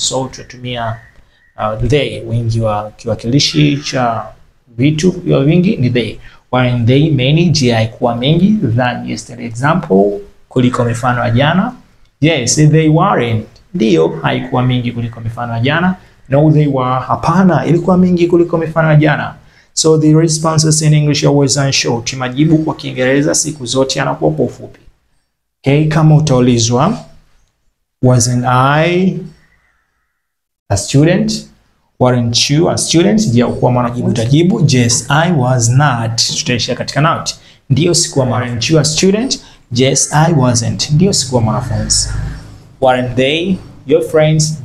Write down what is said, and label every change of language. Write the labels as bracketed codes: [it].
[sw] So tutatumia they, wingi wa kiwakilishi cha vitu vya wingi ni they. [en] Weren't they many? [sw] Je haikuwa mingi [en] than yesterday's example, [sw] kuliko mifano ya jana. [en] Yes, they weren't. [sw] Ndio haikuwa mingi kuliko mifano ya jana. [en] No, they were. [sw] Hapana, ilikuwa mingi kuliko mifano ya jana. [en] So the responses in English are always short. [sw] Majibu kwa Kiingereza siku zote yanakuwa kwa ufupi. Okay, kama utaulizwa [en] wasn't I a student? Weren't you a student? [sw] Je, ukuwa mwanafunzi? Utajibu [en] yes, I was not. [sw] Tutaishia katika [en] not. [sw] Ndio sikuwa mwanafunzi. [en] Weren't you a student? Yes, I wasn't. [sw] Ndio sikuwa mwanafunzi. [en] Weren't they your friends?